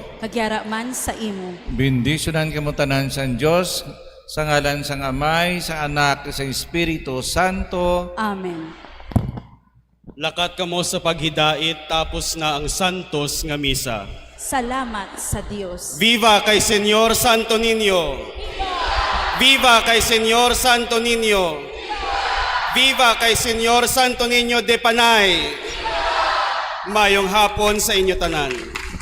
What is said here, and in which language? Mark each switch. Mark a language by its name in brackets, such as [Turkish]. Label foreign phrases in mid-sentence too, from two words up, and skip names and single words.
[Hiligaynon] Kagyara man sa imo. bendisyonan kamo tanan sang Dios, sa ngalan sang Amay, sa Anak, sa Espiritu Santo. Amen. Lakat kamo sa paghidait tapos na ang santos nga misa. Salamat sa Dios. Viva kay Señor Santo Niño! Viva kay Señor Santo Niño! Viva kay Señor Santo Niño de Panay! Mayong hapon sa inyo tanan.